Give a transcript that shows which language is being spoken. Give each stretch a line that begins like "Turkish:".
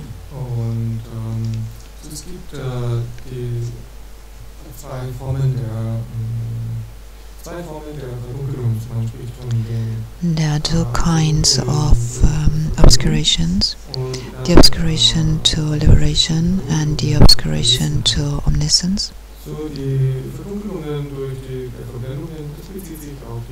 German: Und es gibt die zwei Formen der Verdunkelung. Man spricht von den
English: There are two kinds of obscurations, the obscuration to liberation and the obscuration to omniscience.
German: So die Verdunkelungen durch die Verblendungen, das bezieht sich auf